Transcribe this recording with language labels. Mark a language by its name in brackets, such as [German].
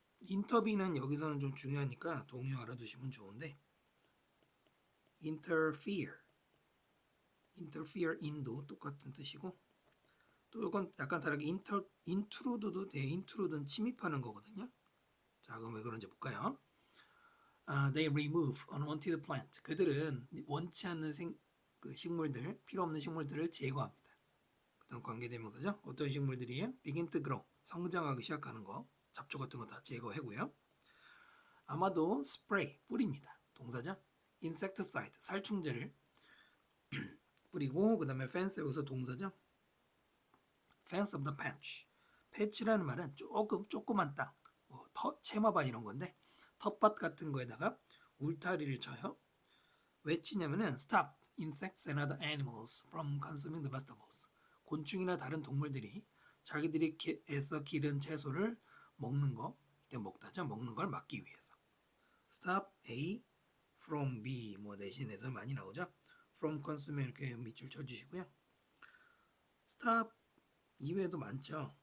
[Korean] intervene는 여기서는 좀 중요하니까 동요 알아두시면 좋은데 interfere in도 똑같은 뜻이고 또 이건 약간 다르게 intrude도 돼. intrude는 침입하는 거거든요. 자, 그럼 왜 그런지 볼까요? [English] They remove unwanted plant. [Korean] 그들은 원치 않는 식물들, 필요 없는 식물들을 제거합니다. 그 다음 관계대명사죠. 어떤 식물들이에요? [English] begin to grow. [Korean] 성장하기 시작하는 거. 잡초 같은 거 다 제거하고요. 아마도 spray, 뿌립니다. 동사죠. insecticide, 살충제를 뿌리고 그 다음에 fence, 여기서 동사죠. [English] fence of the patch. [Korean] patch라는 말은 조그만 땅, 뭐 채마밭 이런 건데 텃밭 같은 거에다가 울타리를 쳐요. 왜 치냐면은 [English] stop insects and other animals from consuming the vegetables. [Korean] 곤충이나 다른 동물들이 자기들이 애써 기른 채소를 먹는 거, 먹다죠. 먹는 걸 막기 위해서. [English] stop A from B [Korean] 뭐 대신해서 많이 나오죠. [English] from consuming [Korean] 이렇게 밑줄 쳐주시고요. stop 이외에도 많죠.